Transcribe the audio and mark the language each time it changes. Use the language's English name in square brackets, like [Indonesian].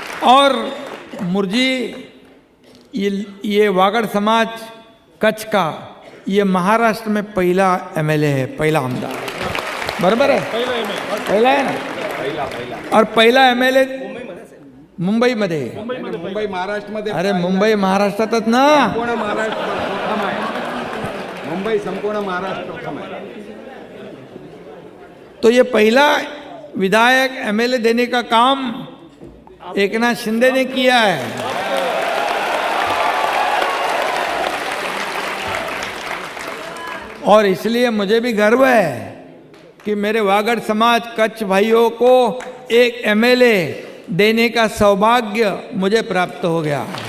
[Hindi] और मुरजी ये वागड़ समाज कच्छ का ये महाराष्ट्र में पहला एमएलए है, पहला आमदार, बराबर है, पहला है ना। और पहला एमएलए मुंबईमध्ये, [Marathi] मुंबई महाराष्ट्रमध्ये, अरे मुंबई महाराष्ट्रातच ना, संपूर्ण महाराष्ट्र प्रथम आहे, मुंबई संपूर्ण महाराष्ट्र प्रथम आहे। [Hindi] तो ये पहला विधायक एमएलए देने का काम एकनाथ शिंदे ने किया है। और इसलिए मुझे भी गर्व है कि मेरे वागड़ समाज कच्छ भाइयों को एक एमएलए देने का सौभाग्य मुझे प्राप्त हो गया।